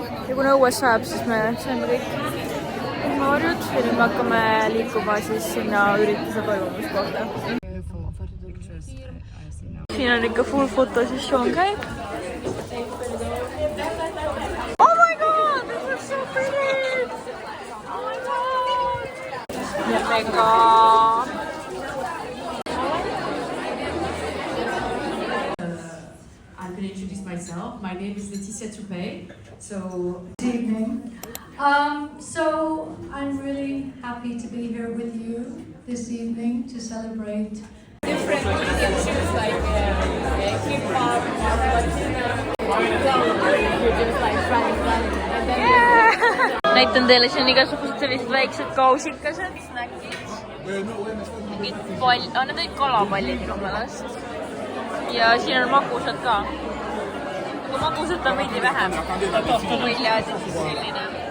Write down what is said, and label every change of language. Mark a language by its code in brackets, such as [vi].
[et] Ja kuna õues saab, siis me saime kõik maarjud ja nüüd me hakkame liikuma siis sinna ürituse toimumiskohta. Siin on ikka full fotosessioon käib. [en] Oh my god, this is so pretty! Oh my god! Mega! I'm going to introduce myself. My name is Laetitia Toupé. So, good evening. So I'm really happy to be here with you this evening to celebrate different issues like hip-hop, [et] Näitan teile siin igasugused sellised väiksed kausikased, snäkid. Need olid kalapallid minu meelest. Ja siin on magusad ka. Aga magusad on veidi vähem. Viljaad ja siis selline.